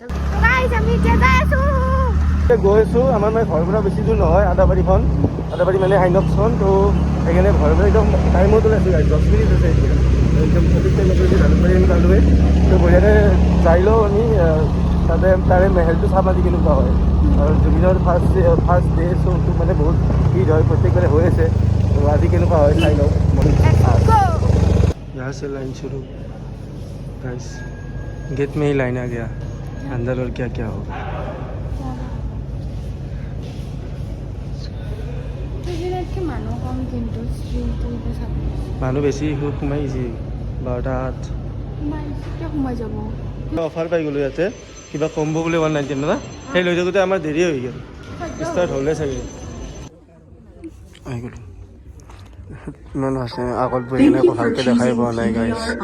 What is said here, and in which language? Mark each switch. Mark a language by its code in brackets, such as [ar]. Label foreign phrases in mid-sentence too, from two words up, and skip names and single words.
[as] গৈ আছোঁ আমাৰ মানে ঘৰৰ পৰা বেছি দূৰ নহয় আদাবাৰীখন আদাবাৰী মানে আইনক্সখন তো সেইকাৰণে ঘৰৰ পৰা একদম টাইমত ওলাইছোঁ 10 মিনিট আছে একদম সঠিক টাইমত ওলাইছোঁ জালুকবাৰী আমি পালোঁৱে তো বঢ়িয়াকৈ যাই লওঁ আমি তাতে তাৰে মেহেলটো চাম আজি কেনেকুৱা হয় আৰু জুবিনৰ [en] first day show [as] মানে বহুত ভিৰ হয় প্ৰত্যেকবাৰে হৈ আছে তো আজি কেনেকুৱা হয় চাই লওঁ [hi] यहाँ से लाइन शुरू गाइस गेट में ही लाइन आ गया अंदर और क्या क्या होगा [as] মানুহ বেছি সোমাই গৈছে 12টাত অফাৰ পাই গ'লোঁ ইয়াতে কিবা কম্ব বুলি 199 না সেই লৈ থাকোঁতে আমাৰ দেৰি হৈ গ'ল ষ্টাৰ্ট হ'লে চাগে আহি গ'লোঁ ইমান আছে আগত বহি কিনে ভালকৈ দেখাই পোৱা নাই গাইছ